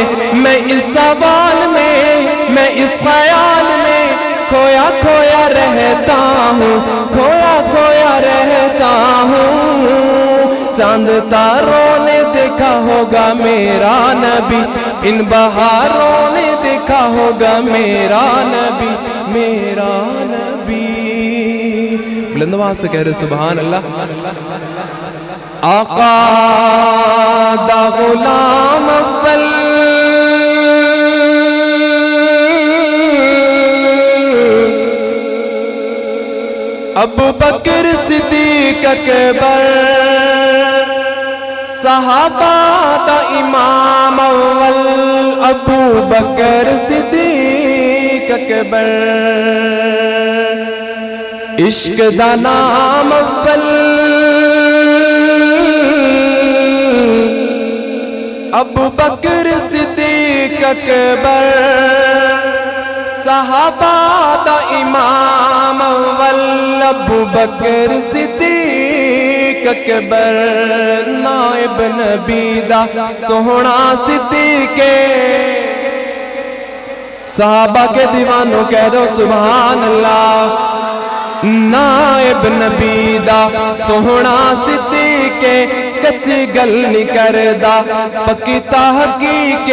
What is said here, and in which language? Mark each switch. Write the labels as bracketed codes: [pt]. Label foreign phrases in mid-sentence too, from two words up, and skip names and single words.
[ur] میں اس سوال میں، میں اس خیال میں کھویا کھویا رہتا ہوں، کھویا کھویا رہتا ہوں. چاند تاروں نے دیکھا ہوگا میرا نبی، ان بہاروں نے دیکھا ہوگا میرا نبی، میرا نبی. بلند آواز سے کہہ رہے [ar] سبحان الله. [pa] آقا دا غلام اول، ابو بکر صدیق اکبر، صحابہ دا امام اول. ابو بکر صدیق اکبر، عشق دا نام اول. ابو بکر صدیق اکبر، صحابہ دا امام اول. ابو بکر صدیق اکبر، نائب نبی دا سوہنا صدیق. [ur] صحابہ کے دیوانو کہہ دو [ar] سبحان الله. [pa] نائب نبی دا سوہنا صدیق، کچی گل نہیں کردا پکی تحقیق.